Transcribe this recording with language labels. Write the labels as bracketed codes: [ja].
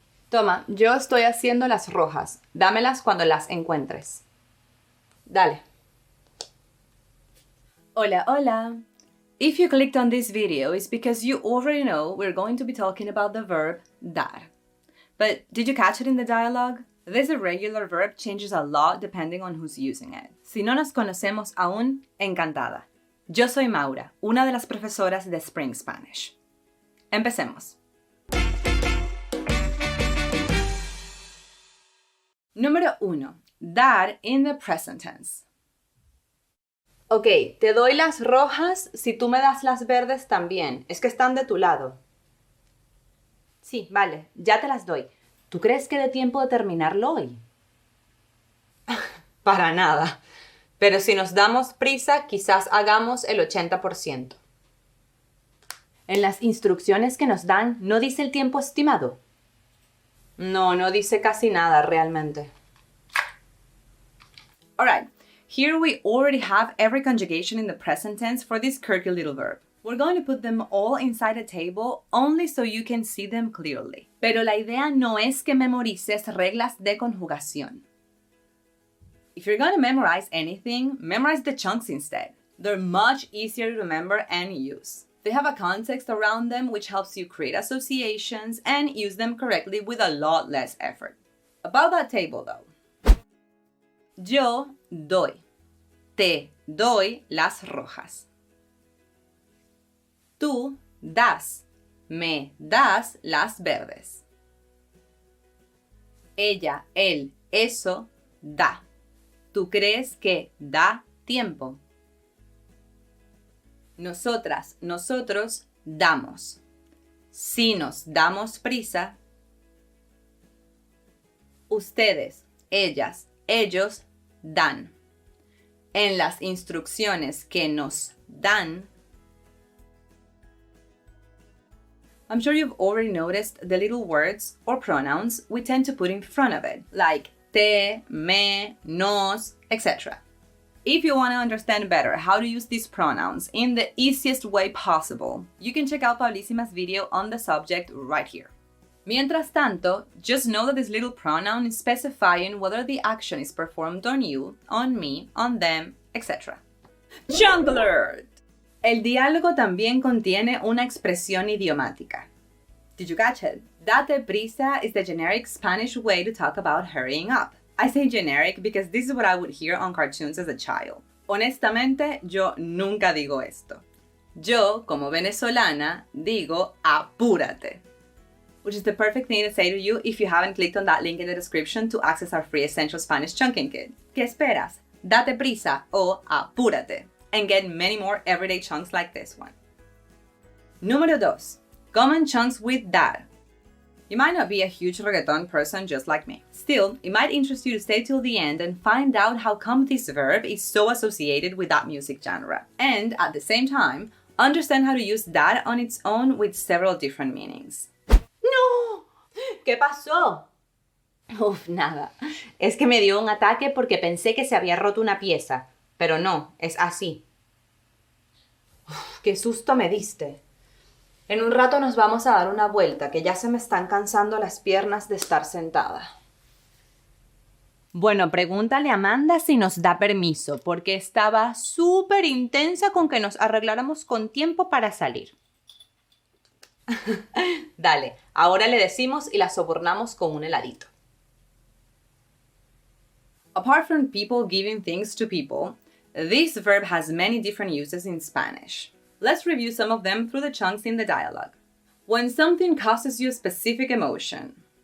[es] Toma, yo estoy haciendo las rojas. Dámelas cuando las encuentres. Dale. Hola, hola. [en] If you clicked on this video, it's because you already know we're going to be talking about the verb dar. But did you catch it in the dialogue? This irregular verb changes a lot depending on who's using it. [es] Si no nos conocemos aún, encantada. Yo soy Maura, una de las profesoras de Spring Spanish. Empecemos. Número 1. [en] Dar in the present tense. [es] Ok, te doy las rojas si tú me das las verdes también. Es que están de tu lado. Sí, vale, ya te las doy. ¿Tú crees que dé tiempo de terminarlo hoy? Para nada. Pero si nos damos prisa, quizás hagamos el 80%. En las instrucciones que nos dan, ¿no dice el tiempo estimado? No, no dice casi nada realmente. [en] Alright, here we already have every conjugation in the present tense for this quirky little verb. We're going to put them all inside a table only so you can see them clearly. [es] Pero la idea no es que memorices reglas de conjugación. [en] If you're going to memorize anything, memorize the chunks instead. They're much easier to remember and use. They have a context around them which helps you create associations and use them correctly with a lot less effort. About that table though. [es] Yo doy. Te doy las rojas. Tú das. Me das las verdes. Ella, él, eso da. ¿Tú crees que da tiempo? Nosotras, nosotros damos. Si nos damos prisa. Ustedes, ellas, ellos dan. En las instrucciones que nos dan. [en] I'm sure you've already noticed the little words or pronouns we tend to put in front of it, like te, me, nos, etc. If you want to understand better how to use these pronouns in the easiest way possible, you can check out Paulísima's video on the subject right here. [es] Mientras tanto, [en] just know that this little pronoun is specifying whether the action is performed on you, on me, on them, etc. Chunk alert! [es] El diálogo también contiene una expresión idiomática. [en] Did you catch it? Date prisa is the generic Spanish way to talk about hurrying up. I say generic because this is what I would hear on cartoons as a child. [es] Honestamente, yo nunca digo esto. Yo, como venezolana, digo apúrate. [en] Which is the perfect thing to say to you if you haven't clicked on that link in the description to access our free Essential Spanish Chunking Kit. [es] ¿Qué esperas? Date prisa o apúrate. [en] And get many more everyday chunks like this one. [es] Número 2. [en] Common chunks with dar. You might not be a huge reggaeton person just like me. Still, it might interest you to stay till the end and find out how come this verb is so associated with that music genre. And, at the same time, understand how to use dar on its own with several different meanings. [es] ¡No! ¿Qué pasó? Uf, nada. Es que me dio un ataque porque pensé que se había roto una pieza. Pero no, es así. Uf, ¡qué susto me diste! En un rato nos vamos a dar una vuelta, que ya se me están cansando las piernas de estar sentada. Bueno, pregúntale a Amanda si nos da permiso, porque estaba súper intensa con que nos arregláramos con tiempo para salir. Dale, ahora le decimos y la sobornamos con un heladito. [en] Apart from people giving things to people, this verb has many different uses in Spanish. Let's review some of them through the chunks in the dialogue. When something causes you a specific emotion.